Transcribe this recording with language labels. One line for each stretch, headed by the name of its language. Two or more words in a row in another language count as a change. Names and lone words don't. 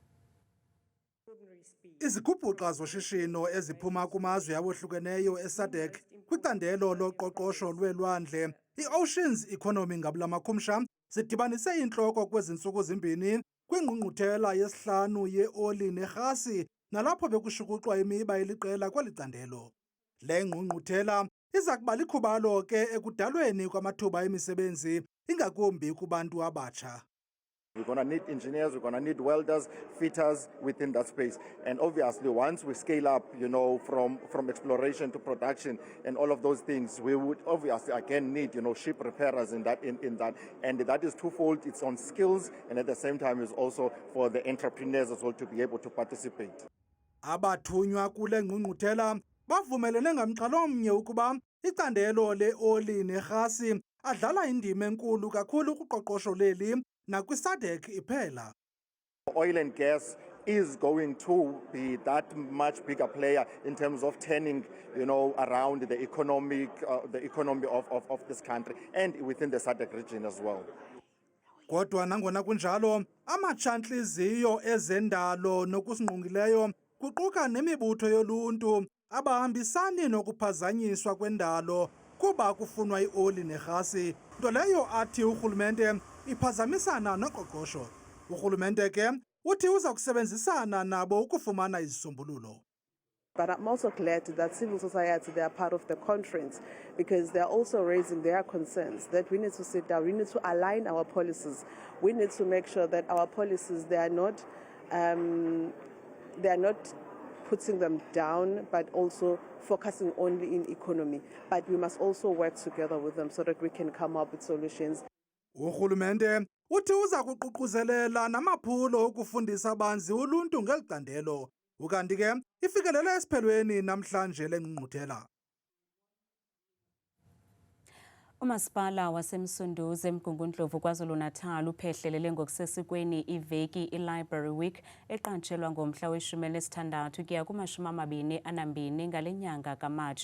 Xhosa: Izigubhuqa zoshishino eziphuma kumazwe abohlukeneyo eSADC kwicandelo loqoqosho lweelwandle, i-Oceans Economy ngabulamakhumsha, zidibanise intloko kwezi ntsuku zimbini kwingqungquthela yesihlanu yeoli nerhasi nalapho bekushukuxwa imiba eliqela kweli candelo. Le ngqungquthela iza kuba likhubalo ke ekudalweni kwamathuba emisebenzi ingakumbi kubantu abatsha.
English: We're going to need engineers, we're going to need welders, fitters within that space. And obviously, once we scale up, from exploration to production and all of those things, we would obviously again need, ship repairers in that. And that is twofold. It's on skills, and at the same time, is also for the entrepreneurs as well to be able to participate.
Xhosa: Abathunywa kule ngqungquthela bavumelene ngamxhalomnye ukuba icandelo leoli nerhasi adlala indima enkulu kakhulu kuqoqosho leli nakwi-SADC iphela.
English: Oil and gas is going to be that much bigger player in terms of turning, around the economy of this country and within the SADC region as well.
Xhosa: Kodwa nangona kunjalo, amatshantliziyo ezendalo nokusingqongileyo kuquka nemibutho yoluntu abahambisani nokuphazanyiswa kwendalo kuba kufunwa ioli nerhasi, nto leyo athi urhulumente iphazamisana noqoqosho. Urhulumente ke uthi uza kusebenzisana nabo ukufumana izisombululo.
English: But I'm also glad that civil society, they are part of the conference because they're also raising their concerns that we need to sit down, we need to align our policies. We need to make sure that our policies, they are not putting them down, but also focusing only in economy. But we must also work together with them so that we can come up with solutions.
Xhosa: Urhulumente uthi uza kuququzelela namaphulo okufundisa banzi uluntu ngeli candelo Ukanti ke ifikelele esiphelweni namhlanje lengqungquthela. Umasipala wasemsunduzi eMgungundlovu KwaZulu-Natal uphehlelele ngokusesikweni iveki i-Library Week eqatshelwa ngomhla we-16 kuya ku-22 ngale nyanga kaMarch.